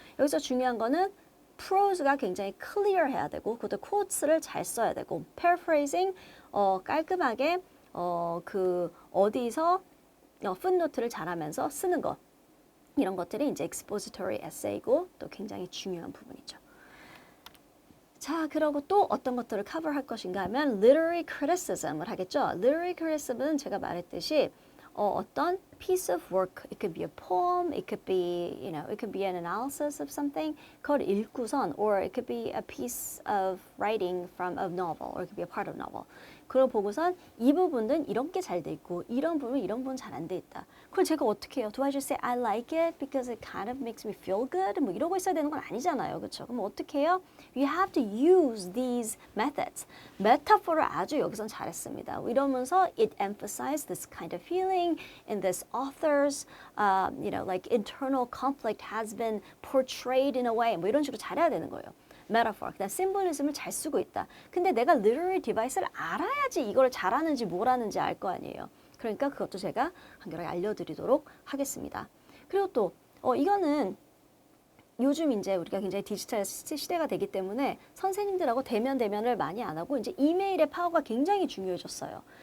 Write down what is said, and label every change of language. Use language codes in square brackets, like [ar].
[ko] 여기서 중요한 거는 prose가 굉장히 clear 해야 되고 그것도 quotes를 잘 써야 되고 paraphrasing 깔끔하게 그 어디서 footnote를 잘하면서 쓰는 거 이런 것들이 이제 expository essay고 또 굉장히 중요한 부분이죠. 자, 그러고 또 어떤 것들을 커버할 것인가 하면 literary criticism을 하겠죠. [en] literary criticism은 [ko] 제가 말했듯이 어떤 [en] piece of work, it could be a poem, it could be, it could be an analysis of something. [ko] 그걸 읽고선, [en] or it could be a piece of writing from a novel, or it could be a part of novel. [ko] 그걸 보고선 이 부분은 이런 게 잘 돼 있고 이런 부분은 이런 부분 잘 안 돼 있다. 그걸 제가 어떻게 해요? [en] Do I just say I like it because it kind of makes me feel good? [ko] 뭐 이러고 있어야 되는 건 아니잖아요. 그렇죠? 그럼 어떻게 해요? [en] You have to use these methods. [ko] 메타포를 아주 여기선 잘했습니다. [en] 이러면서 it emphasized this kind of feeling in this author's, like internal conflict has been portrayed in a way. [ko] 뭐 이런 식으로 잘해야 되는 거예요. metaphor, 그다음 symbolism을 잘 쓰고 있다. 근데 내가 literary device를 알아야지 이걸 잘하는지 뭐라는지 알 거 아니에요. 그러니까 그것도 제가 간결하게 알려드리도록 하겠습니다. 그리고 또 이거는 요즘 이제 우리가 굉장히 디지털 시대가 되기 때문에 선생님들하고 대면을 많이 안 하고 이제 이메일의 파워가 굉장히 중요해졌어요.